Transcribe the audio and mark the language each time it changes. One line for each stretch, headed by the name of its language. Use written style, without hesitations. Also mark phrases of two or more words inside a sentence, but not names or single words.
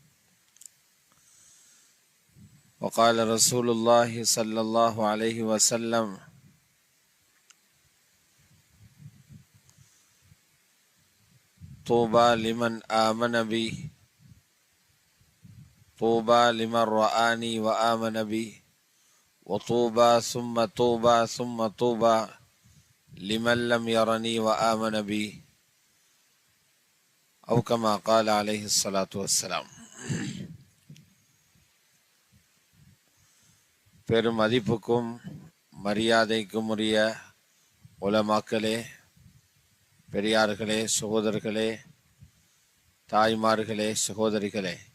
Arabic: وقال رسول الله صلى الله عليه وسلم: طوبى لمن آمن بي طوبى لمن رآني وآمن بي وطوبى ثم طوبى ثم طوبى لمن لم يرني وآمن بي أو كما قال عليه الصلاة والسلام.
Tamil: பெரும் மதிப்புக்கும் மரியாதைக்கும் உரிய உலமாக்களே, பெரியார்களே, சகோதரர்களே, தாய்மார்களே, சகோதரிகளே,